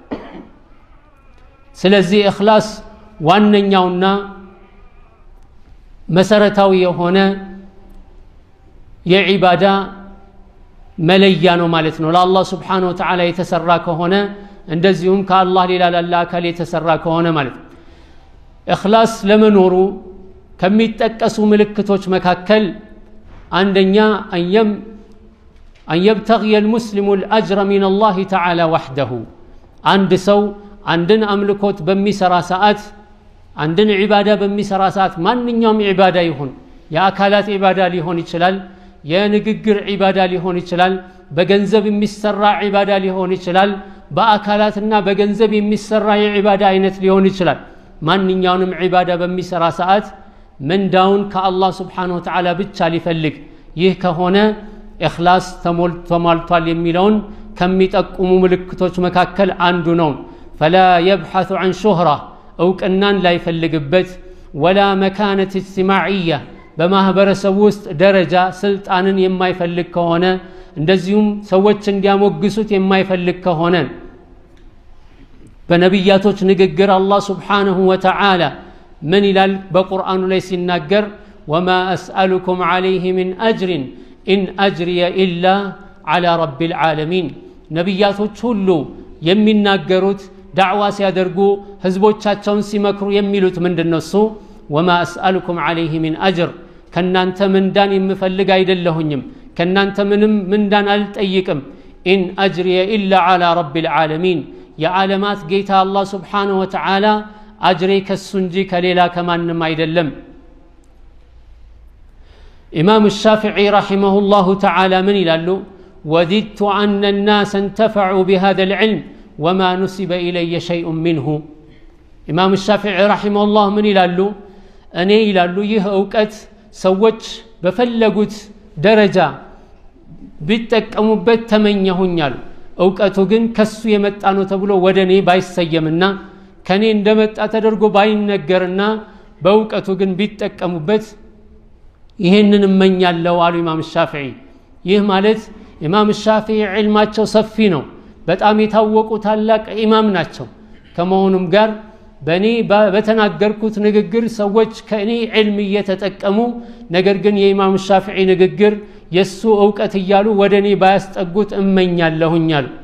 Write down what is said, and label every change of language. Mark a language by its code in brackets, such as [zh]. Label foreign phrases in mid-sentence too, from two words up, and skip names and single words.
[am] ስለዚህ እኽላስ ዋነኛውና መሰረታዊ የሆነ የዒባዳ መለያ ነው ማለት ነው ለአላህ [ar] سبحانه وتعالى [am] የተሰራ ከሆነ እንደዚሁም ከአላህ ሌላ ላለ አካል የተሰራ ከሆነ ማለት ኢኽላስ ለመኖሩ ከሚጠቀሱ ምልክቶች መካከል አንደኛ [ar] أن يبتغي المسلم الأجر من الله تعالى وحده [am] አንድ ሰው አንድን አምልኮት በሚሰራ ሰዓት አንድን ዒባዳ በሚሰራ ሰዓት ማንኛውም ዒባዳ ይሁን የአካላት ዒባዳ ሊሆን ይችላል የንግግር ዒባዳ ሊሆን ይችላል በገንዘብ የሚሰራ ዒባዳ ሊሆን ይችላል በአካላትና በገንዘብ የሚሰራ የዒባዳ አይነት ሊሆን ይችላል ማንኛውንም ዒባዳ በሚሰራ ሰዓት ምንዳውን ከአላህ [ar] سبحانه وتعالى [am] ብቻ ሊፈልግ ይህ ከሆነ ኢኽላስ ተሟልቷል የሚለውን ከሚጠቁሙ ምልክቶች መካከል አንዱ ነው [ar] فلا يبحث عن شهرة [am] እውቅናን ላይፈልግበት [ar] ولا مكانة اجتماعية [am] በማህበረሰብ ውስጥ ደረጃ ስልጣንን የማይፈልግ ከሆነ እንደዚሁም ሰዎች እንዲያሞግሱት የማይፈልግ ከሆነ በነቢያቶች ንግግር አላህ [ar] سبحانه وتعالى [am] ምን ይላል በቁርአኑ ላይ ሲናገር [ar] وما أسألكم عليه من أجر إن أجري إلا على رب العالمين [am] ነቢያቶች ሁሉ የሚናገሩት ዳዕዋ ሲያደርጉ ህዝቦቻቸውን ሲመክሩ የሚሉት ምንድነው እሱ [ar] وما أسألكم عليه من أجر [am] ከናንተ ምንዳን የምፈልግ አይደለሁኝም ከናንተ ምንም ምንዳን አልጠይቅም [ar] إن أجري إلا على رب العالمين [am] የዓለማት ጌታ አላህ [ar] سبحانه وتعالى [am] አጅሬ ከሱ እንጂ ከሌላ ከማንም አይደለም [ar] ኢማም الشافعي رحمه الله تعالى من ይላሉ وددت أن الناس انتفعوا بهذا العلم وما نسب إلي شيء منه ኢማም الشافعي رحمه الله من [am] ይላሉ እኔ ይላሉ ይህ ዕውቀት ሰዎች በፈለጉት ደረጃ ቢጠቀሙበት ተመኘሁኛል ዕውቀቱ ግን ከሱ የመጣ ነው ተብሎ ወደኔ ባይሰየምና ከኔ እንደመጣ ተደርጎ ባይነገርና በዕውቀቱ ግን ቢጠቀሙበት ይሄንን እመኛለሁ አሉ ኢማም ሻፊዒ ይህ ማለት ኢማም ሻፊዒ ዒልማቸው ሰፊ ነው በጣም የታወቁ ታላቅ ኢማም ናቸው ከመሆኑም ጋር በእኔ በተናገርኩት ንግግር ሰዎች ከእኔ ዒልም እየተጠቀሙ ነገር ግን የኢማም ሻፊዒ ንግግር የሱ ዕውቀት እያሉ ወደ እኔ ባያስጠጉት እመኛለሁኛል